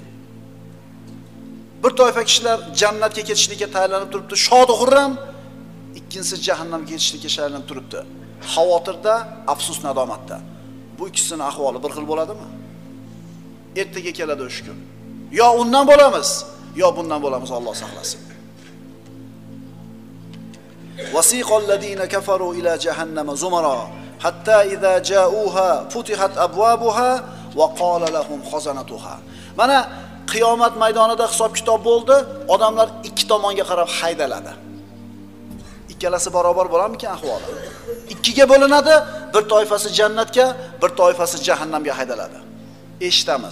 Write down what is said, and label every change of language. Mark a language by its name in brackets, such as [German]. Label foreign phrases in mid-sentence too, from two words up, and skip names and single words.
[Uzbek] Bir toifa kishilar jannatga ketishlikka tayyorlanib turibdi, shod xurram, ikkinchisi jahannamga ketishlikka tayyorlanib turibdi. Xavotirda, afsus nadomatda. Bu ikkisining ahvoli bir xil bo'ladimi? Ertaga keladi o'sha kun. Yo undan bo'lamiz, yo bundan bo'lamiz, Alloh saqlasin. [Arabic] وسيق الذين كفروا إلى جهنم زمرا حتى إذا جاءوها فتحت أبوابها وقال لهم خزنتها. [Uzbek] Mana qiyomat maydonida hisob kitob bo'ldi, odamlar ikki tomonga qarab haydaladi. Ikkalasi barobar bo'larmikan ahvoli? Ikkiga bo'linadi, bir toifasi jannatga, bir toifasi jahannamga haydaladi. Eshitamiz.